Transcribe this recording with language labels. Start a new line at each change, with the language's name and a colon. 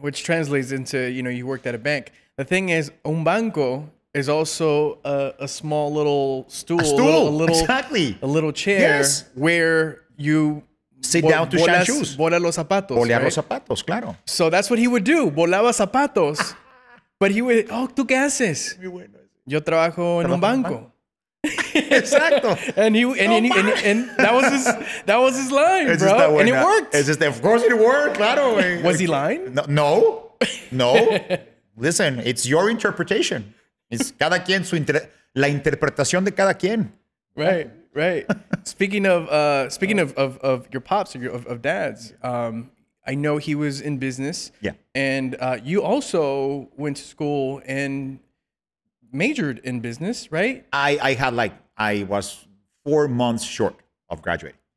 English: Which translates into, you worked at a bank. The thing is,
Spanish: un banco
English: is also a small little stool. A stool, exactly. A little chair where you sit down to shine shoes.
Spanish: Bola los zapatos. Bolear los zapatos, claro.
English: So that's what he would do.
Spanish: Volaba zapatos.
English: But he would,
Spanish: ¿tú qué haces? Yo trabajo en un banco. Exacto.
English: and that was his line, bro. And it worked. Of course it worked,
Spanish: claro.
English: Was he lying? No. Listen, it's your interpretation. It's
Spanish: cada quien la interpretación de cada quien.
English: Right. Speaking of your pops or of dads, I know he was in business. Yeah. And you also went to school and majored in business, right? I was 4 months short of graduating.